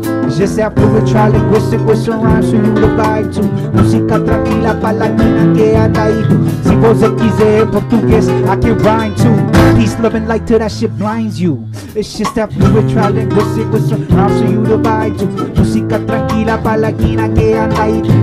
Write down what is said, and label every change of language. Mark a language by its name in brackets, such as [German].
[English] Just have fluid trilinguistic with some rhymes for you to vibe to. [Spanish] Música tranquila pa' la esquina que anda ahí. Si vos quiser portugués, [English] I can rhyme too. Peace, love and light till that shit blinds you. It's just that fluid trilinguistic with some rhymes for you to vibe to. [Spanish] Música tranquila pa' la esquina que anda ahí.